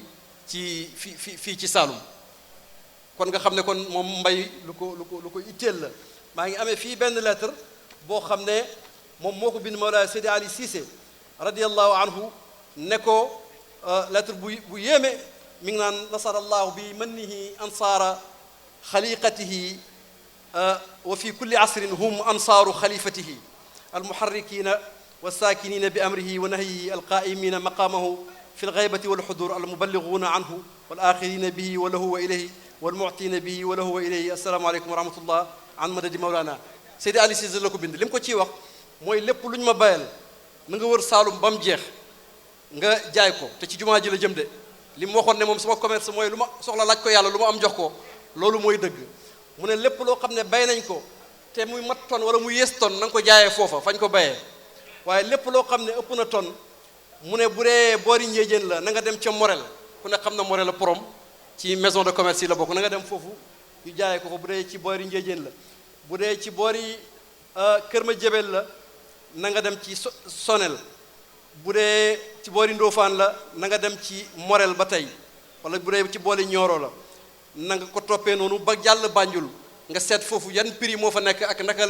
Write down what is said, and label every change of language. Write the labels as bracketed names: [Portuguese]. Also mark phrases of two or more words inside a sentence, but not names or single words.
[Wolof] ci fii ci Saloum kon nga xam ne kon moom mbay lu ko itteel la maa ngi amee fii benn lettre boo xam ne moom moo ko bind Mawlaay Seydi Ali Cissé [Arabic] رضي الله عنه [Wolof] ne ko lettre bu yéeme mi ngi naan [Arabic] نصره الله بمنه أنصار خليقته وفي كل عصر هم أنصار خليفته المحركين والساكنين بأمره ونهيه القائمين مقامه في الغيبة والحضور المبلغون عنه والآخرين به وله وإليه والمعطين به وله وإليه السلام عليكم ورحمة الله عن مدد مولانا Seydi Ali Cissé [Wolof] la ko bind li mu ko ciy wax mooy lépp lu ñu ma bayal na nga wër Saalum ba mu jeex nga jaay ko te ci jumaa ji la jëm de li mu waxoon ne moom sama commerce mooy lu ma soxla laaj ko yàlla lu ma am jox ko loolu mooy dëgg mu ne lépp loo xam ne bay nañ ko te muy mat ton wala muy yées ton na nga ko jaayee foofa fañ ko bayee waaye lépp loo xam ne ëpp na ton mu ne bu dee boori njéejéen la na nga dem ca Morel ku ne xam na Morel la Porom ci [French] maison de commerce [Wolof] yi la bokk na nga dem foofu ñu jaayee ko fa bu dee ci boori njéejéen la bu dee ci boori Kër ma jebel la na nga dem ci Sonel. bu dee ci boori Ndofane la na nga dem ci Morel ba tey wala bu dee ci boori Nioro la na nga ko toppee noonu ba jàll Banjul nga seet foofu yan prix moo fa nekk ak naka la